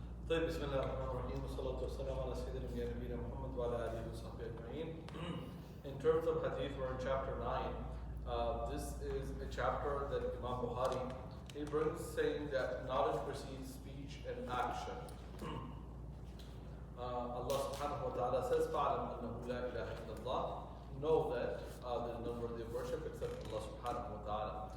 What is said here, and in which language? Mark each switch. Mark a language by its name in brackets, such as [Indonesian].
[Arabic] طيب بسم الله الرحمن الرحيم والصلاة والسلام على سيدنا نبينا محمد وعلى آله وصحبه أجمعين. [English] In terms of hadith, we're in chapter 9. This is a chapter that Imam Bukhari, he brings saying that knowledge precedes speech and action. Allah subhanahu wa ta'ala says, [Arabic] فَعْلَمْ أَنَّهُ لَا إِلَهَ إِلَّا اللَّهِ. [English] Know that there's none worthy of worship except Allah subhanahu wa ta'ala.